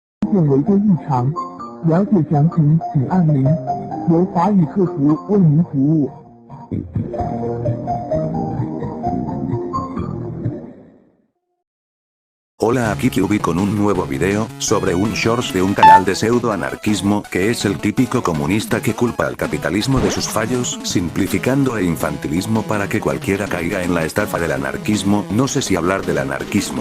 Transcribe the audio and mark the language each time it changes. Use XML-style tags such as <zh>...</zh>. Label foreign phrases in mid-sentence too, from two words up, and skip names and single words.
<zh>现为个异常。了解详情请按0，由华语客服为您服务。</zh> <es>Hola, aquí QB con un nuevo video, sobre un shorts de un canal de pseudo-anarquismo que es el típico comunista que culpa al capitalismo de sus fallos, simplificando e infantilismo para que cualquiera caiga en la estafa del anarquismo, no sé si hablar del anarquismo.</es>